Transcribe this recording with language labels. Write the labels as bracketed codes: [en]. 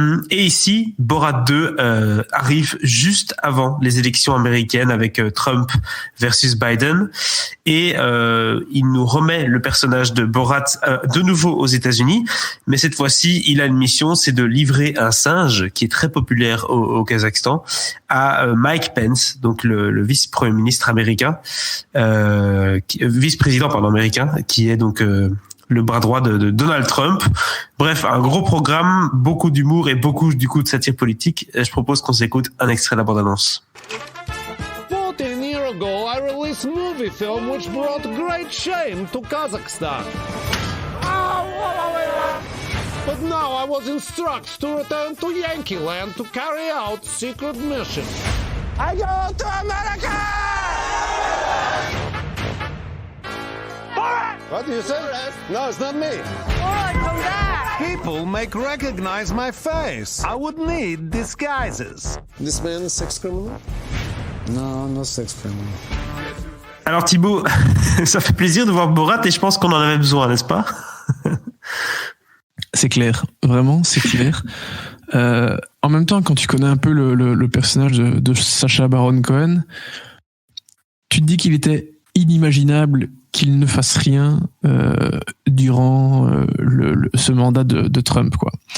[fr] Et ici Borat 2 arrive juste avant les élections américaines avec Trump versus Biden et il nous remet le personnage de Borat de nouveau aux États-Unis, mais cette fois-ci il a une mission, c'est de livrer un singe qui est très populaire au Kazakhstan à Mike Pence, donc le vice-premier ministre américain, vice-président américain, qui est donc le bras droit de Donald Trump. Bref, un gros programme, beaucoup d'humour et beaucoup du coup de satire politique. Je propose qu'on s'écoute un extrait de la bande-annonce. [en] 14 years ago, I released a movie film which brought great shame to Kazakhstan. But now I was instructed to return to Yankee Land to carry out secret mission. I go to America! What do you say? No, it's not me. Borat, come back! People may recognize my face. I would need disguises. This man is sex criminal? No, no sex criminal. [fr] Alors Thibaut, ça fait plaisir de voir Borat et je pense qu'on en avait besoin, n'est-ce pas? C'est clair, vraiment, c'est clair. En même temps, quand tu connais un peu le personnage de Sacha Baron Cohen, tu te dis qu'il était inimaginable qu'il ne fasse rien durant ce mandat de Trump, quoi.